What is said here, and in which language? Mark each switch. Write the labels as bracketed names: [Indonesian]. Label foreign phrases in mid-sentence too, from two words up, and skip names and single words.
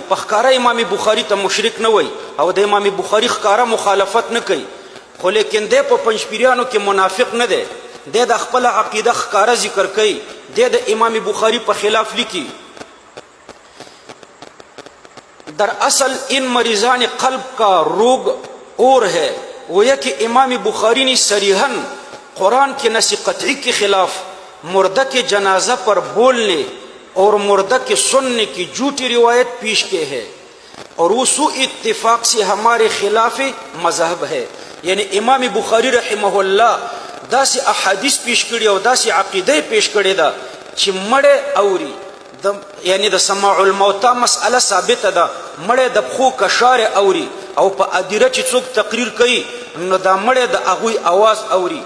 [Pashto] په ښکاره امام بخاری ته مشرک نه وایي او د امام بخاری ښکاره مخالفت نه کوي، خو لیکن دی په پنځپیریانو کې منافق نه دی. دی د خپله عقیده ښکاره ذکر کوي، دی د امام بخاری په خلاف لیکي. [Urdu] در اصل ان مریضان قلب کا روگ اور ہے. گویا کہ امام بخاری نے صریحاً قرآن کے نص قطعی کے خلاف مردہ کے جنازہ پر بولنے اور مردہ کے سننے کی جھوٹی روایت پیش کی ہے اور وہ اتفاق سے ہمارے خلاف مذہب ہے. [Pashto] یعنی امام بخاری [Arabic] رحمه الله [Pashto] داسې احادیث پیش کړي او داسې عقیده پیش کړي ده چې مړی اوري. یعنی د سماع الموتا مسئله ثابته ده، مړی د پښو کشارې اوري او په ادیره چې څوک تقریر کوي نو دا مړی د هغوی اواز اوري.